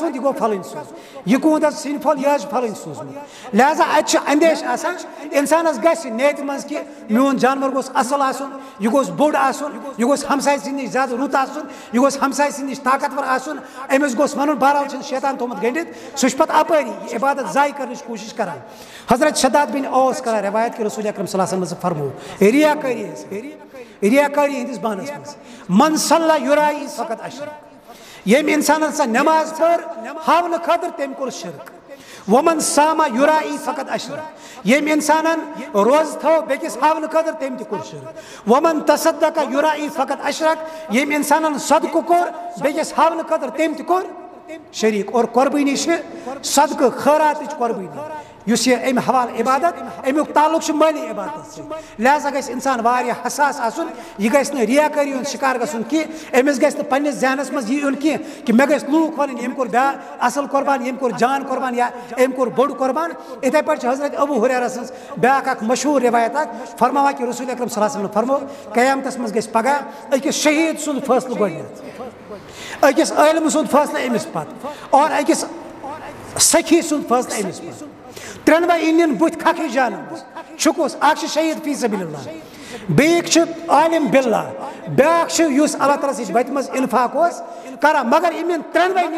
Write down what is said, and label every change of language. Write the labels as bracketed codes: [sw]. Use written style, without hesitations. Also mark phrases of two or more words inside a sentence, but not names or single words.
[ks] سوٗد یہِ گوٚو پھلٲنۍ سوٗز یہِ کوٗت حظ سِنۍ پھوٚل یہِ حظ چھُ پھلٲنۍ سوٗزمُت لہذا اتہِ چھُ اندیش آسان اِنسانَس گژھِ نیتہِ منٛز کہِ میون جانور گوٚژھ اَصٕل آسُن یہِ گوٚژھ بوٚڑ آسُن یہِ گوٚژھ ہمساے سٕنٛدِ نِش زیادٕ رُت آسُن یہِ گوٚژھ ہمساے سٕنٛدِ نِش طاقتور آسُن أمِس گوٚژھ وَنُن بہرحال چھُنہٕ شیطان تھوٚمُت گٔنڈِتھ سُہ چھُ پَتہٕ اَپٲری یہِ عبادت ضایہِ کَرنٕچ کوٗشِش کران حضرت شداد بن اوس کران روایت کہِ رسول اکرم [ar] صلی اللہ علیہ وسلم [ks] فرموو ریاکٲری ہٕنٛدِس بانَس منٛز [ar] من صلی یُرائی فقط اشرک [ks] ییٚمۍ اِنسانن سۄ نٮ۪ماز پٔر ہاونہٕ خٲطرٕ تٔمۍ کوٚر شرک [ar] ومن ساما یُرائی فقط اشرک [ks] ییٚمۍ اِنسانن روزٕ تھٲو بیٚکِس ہاونہٕ خٲطرٕ تٔمۍ تہِ کوٚر شرک ومن [ar] تصدق یُرائی فقط اشرک [ks] ییٚمۍ اِنسانن صدقہٕ کوٚر بیٚکِس ہاونہٕ خٲطرٕ تٔمۍ تہِ کوٚر شریٖک اور قۄربٲنی چھِ صدقہٕ خٲراتٕچ قۄربٲنی یُس یہِ اَمہِ حوالہٕ عبادت اَمیُک تعلق چھُ مٲلی عبادتس سۭتۍ لہذا گژھِ اِنسان واریاہ حساس آسُن یہِ گژھِ نہٕ ریاکٲری ہُنٛد شِکار گژھُن کینٛہہ أمِس گژھِ نہٕ پننِس ذہنس منٛز یہِ یُن کینٛہہ کہِ مےٚ گژھِ لوٗکھ وَنٕنۍ أمۍ کوٚر اَصٕل قۄربان ییٚمۍ کوٚر جان قۄربان یا أمۍ کوٚر بوٚڑ قۄربان یِتھَے پٲٹھۍ چھِ حضرت ابوٗ ہُریرہ سٕنٛز بیٛاکھ اکھ مشہوٗر رِوایت اکھ فرماوان کہِ رسول اکرم [ar] صلی اللہ علیہ وسلم [ks] فرموو قیامتس منٛز گژھِ پگاہ أکِس شہیٖد سُنٛد فٲصلہٕ گۄڈنٮ۪تھ أکِس عٲلمہٕ سُنٛد فٲصلہٕ أمِس پتہٕ اور أکِس سخی سُنٛد فٲصلہٕ أمِس پتہٕ ترٛٮ۪نوَے یِن بٕتھِ کھکھرِ جانن منٛز چھُکُس اکھ چھُ شہیٖد [ar] فی سبیل اللہ [ks] بیٛاکھ چھُ [ar] عالم باللہ [ks] بیٛاکھ چھُ یُس اللہ تعالیٰ سٕنٛزِ وَتہِ منٛز انفاق اوس کران مگر یِم یِن ترٛٮ۪نوَے یِن